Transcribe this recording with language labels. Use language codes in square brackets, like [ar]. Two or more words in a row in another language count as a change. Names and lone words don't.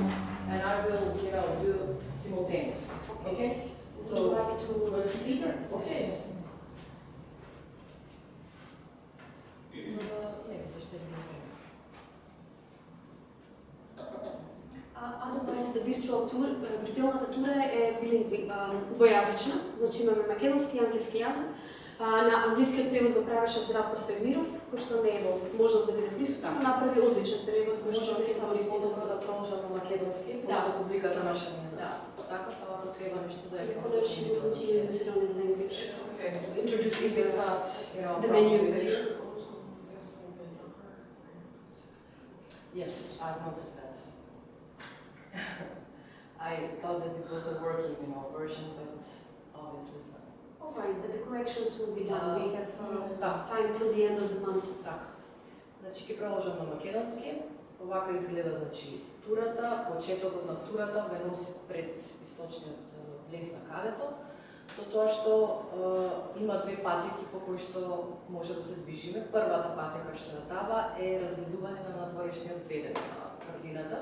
[en] and I will, do simultaneously. Okay? Would you like to have a seat? Okay. Otherwise, the virtual tour, [mk] виртуалната тура е двоязична, значи имаме македонски и англиски јазик. На англискиот превод го правеше Здравко Стојмиров, кој што не е имал можност да биде присутен, но направи одличен превод кој што Може ќе користиме само да продолжам на македонски, пошто публиката наша не Да. така, па ако треба нешто да [en] You could actually continue in Macedonian language, introducing If it's not, the menu. Yes, I've noticed that. I thought that it was a working, version, but obviously it's not. All right, but the corrections will be done. We have [mk] Да. [en] time till the end of the month. [mk] Така. Значи ќе продолжам на македонски. Овака изгледа турата, почетокот на турата ве носи пред источниот влез на кадето, со тоа што има две патеки по кои што може да се движиме. Првата патека што ја дава е разгледување на надворешниот бедем на тврдината.